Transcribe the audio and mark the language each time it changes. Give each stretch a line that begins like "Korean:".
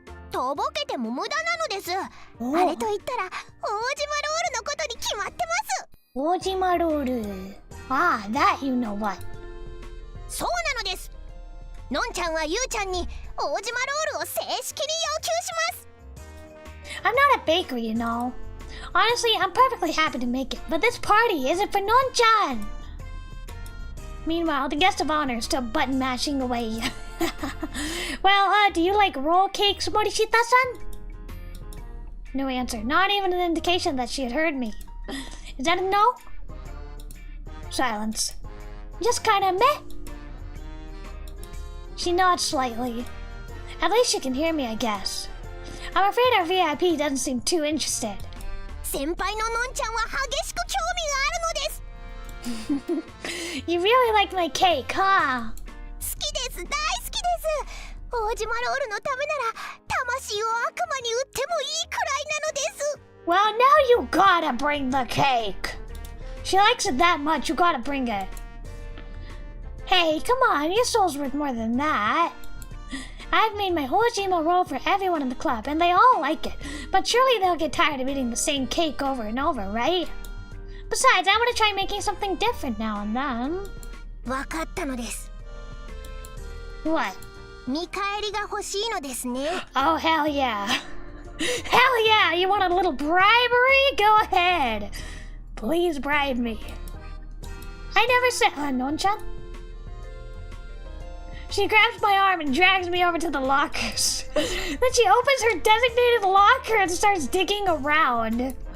Japanese: とぼけても無駄なのです。あれと言ったら、大島ロールのことに決まってます。
English: 大島ロール。Ah, that you know what.
Japanese: そうなのです。のんちゃんはゆうちゃんに大島ロールを正式に要求します。
English: I'm not a baker, you know. Honestly, I'm perfectly happy to make it, but this party isn't for Non-chan. Meanwhile, the guest of honor is still button mashing away. Well, do you like roll cakes, Morishita-san? No answer. Not even an indication that she had heard me. Is that a no? Silence. Just kinda meh. She nods slightly. At least she can hear me, I guess. I'm afraid our VIP doesn't seem too interested.
Japanese: 先輩ののんちゃんは激しく興味があるのです。
English: You really like my cake, huh?
Japanese: 好きです、大好きです。大島ロールのためなら魂を悪魔に売ってもいいくらいなのです。
English: Well, now you gotta bring the cake. She likes it that much, you gotta bring it. Hey, come on, your soul's worth more than that. I've made my Ojima roll for everyone in the club, and they all like it. But surely they'll get tired of eating the same cake over and over, right? Besides, I want to try making something different now and then.
Japanese: わかったのです。
English: What?
Japanese: 見返りが欲しいのですね。
English: Oh, hell yeah. Hell yeah! You want a little bribery? Go ahead. Please bribe me. I never said... Non-chan? She grabs my arm and drags me over to the lockers. Then she opens her designated locker and starts digging around.